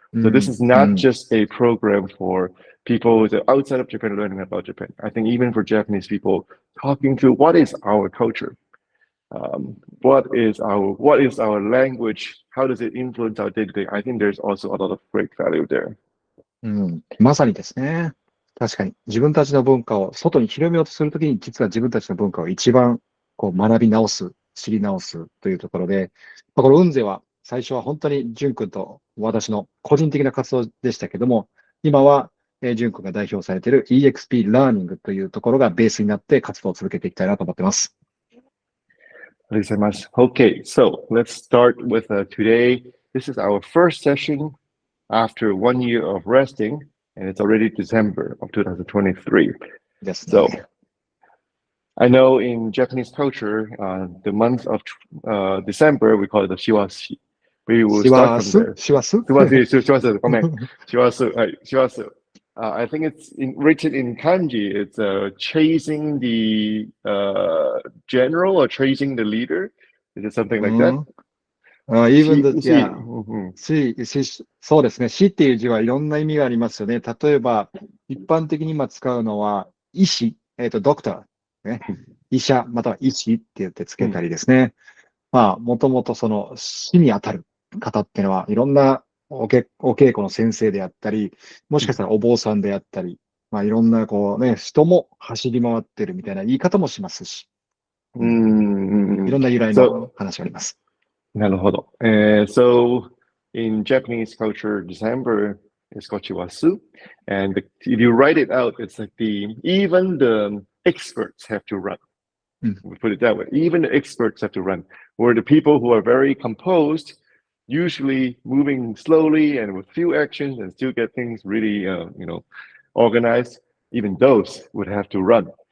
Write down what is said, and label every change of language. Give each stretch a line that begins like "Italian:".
English: So this is not just a program for people outside of Japan learning about Japan. I think even for Japanese people, talking through what is our culture, what is our language, how does it influence our day-to-day? I think there's also a lot of great value there.
Japanese: まさにですね。確かに自分たちの文化を外に広めようとするときに、実は自分たちの文化を一番学び直す、知り直すというところで、このUnXeは最初は本当に淳君と私の個人的な活動でしたけども、今は淳君が代表されている EXP ラーニングというところがベースになって活動を続けていきたいなと思っています。
English: Okay, so let's start with today. This is our first session after 1 year of resting, and it's already December of 2023. Yes. So I know in Japanese culture, the month of December, we call it the Shiwashi. We will start from there.
Japanese: 師走
English: Shiwasu.
Japanese: ごめん。
English: Shiwasu. はい。Shiwasu. I think it's written in kanji. It's chasing the general or chasing the leader. Is it something like that? even the, yeah.
Japanese: うんそうですね。死っていう字はいろんな意味がありますよね。例えば、一般的に今使うのは、医師、ドクター、ね。医者、または医師って言ってつけたりですね。まあ、もともとその死に当たる方っていうのは、いろんなお稽古の先生であったり、もしかしたらお坊さんであったり、まあ、いろんなこうね、人も走り回ってるみたいな言い方もしますし、いろんな由来
English: So,
Japanese: の話があります。なるほど。
English: So, in Japanese culture, December is Gochiwasu. And if you write it out, it's like even the experts have to run. We put it that way. Even the experts have to run. Where the people who are very composed, usually moving slowly and with few actions and still get things really, organized, even those would have to run.